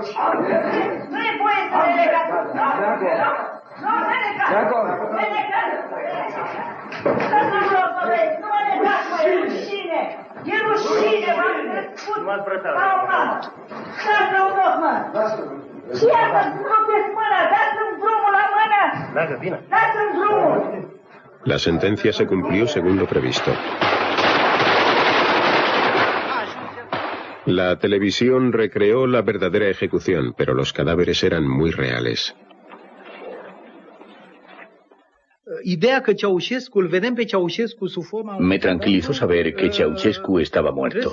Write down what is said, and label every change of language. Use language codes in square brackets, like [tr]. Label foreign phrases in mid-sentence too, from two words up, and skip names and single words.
[ro] Nu e voie să ne legați. Nu, ne legați. Nu mă legați, mă, e rușine. E rușine, v-am spus. Stați un loc, mă. Și iată, rupeți mâna, dați-mi drumul la mână. Dați-mi drumul. [es] La sentencia se cumplió según lo previsto. La televisión recreó la verdadera ejecución, pero los cadáveres eran muy reales. Me tranquilizó saber que Ceausescu estaba muerto.